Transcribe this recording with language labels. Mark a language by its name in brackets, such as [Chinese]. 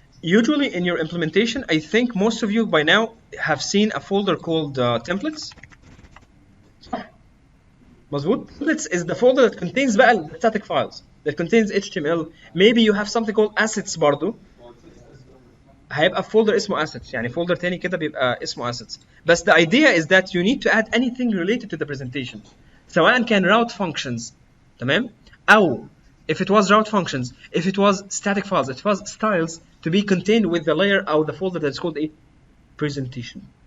[English] usually in your implementation, I think most of you by now have seen a folder called templates. [Arabic] مظبوط. [English] Templates is the folder that contains [Arabic] بقى [English] the static files that contains HTML. Maybe you have something called assets [Arabic] برضو. هيبقى folder اسمه assets، يعني folder تاني كده بيبقى اسمه assets. بس [English] the idea is that you need to add anything related to the presentation، [Arabic] سواء كان [English] route functions، [Arabic] تمام، أو [English] if it was route functions, if it was static files, it was styles to be contained with the layer or the folder that's called a presentation.